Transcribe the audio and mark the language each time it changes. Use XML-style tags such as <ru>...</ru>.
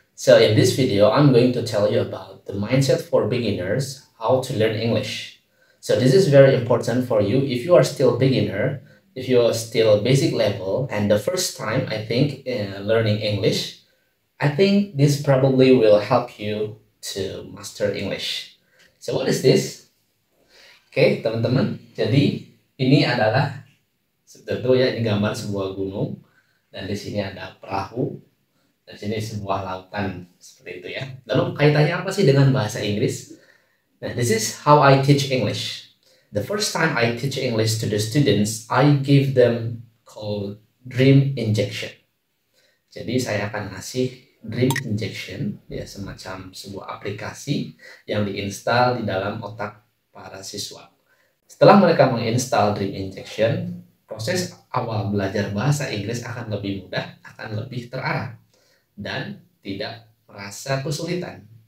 <en>So in this video, I'm going to tell you about the mindset for beginners, how to learn English. So this is very important for you if you are still beginner, if you are still basic level, and the first time I think learning English, I think this probably will help you to master English. So what is this?</en> <id>Oke, teman-teman. Jadi ini adalah tentu ya, ini gambar sebuah gunung dan di sini ada perahu dan sini sebuah lautan seperti itu ya. Lalu kaitannya apa sih dengan bahasa Inggris?</id> <en>Nah, this is how I teach English. The first time I teach English to the students, I give them called dream injection.</en> <id>Jadi saya akan ngasih dream injection ya, semacam sebuah aplikasi yang diinstal di dalam otak para siswa. Setelah mereka menginstal dream injection, proses awal belajar bahasa Inggris akan lebih mudah, akan lebih terarah, dan tidak merasa kesulitan.</id>